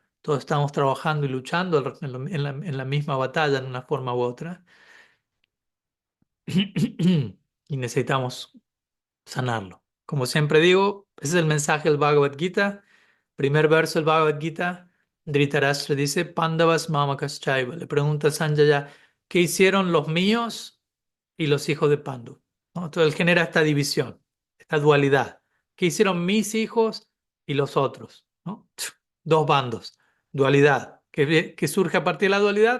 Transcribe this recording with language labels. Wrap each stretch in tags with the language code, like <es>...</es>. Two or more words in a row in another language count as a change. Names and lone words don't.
<es>Todos estamos trabajando y luchando en la misma batalla en una forma u otra. Y necesitamos sanarlo. Como siempre digo, ese es el mensaje del Bhagavad Gita. Primer verso del Bhagavad Gita, Dhritarashtra dice,</es> <sa>Pandavas mamakas chaiva.</sa> <es>Le pregunta a Sanjaya, ¿qué hicieron los míos y los hijos de Pandu? ¿No? Entonces él genera esta división, esta dualidad. ¿Qué hicieron mis hijos y los otros? ¿No? Dos bandos, dualidad. ¿Qué surge a partir de la dualidad?</es>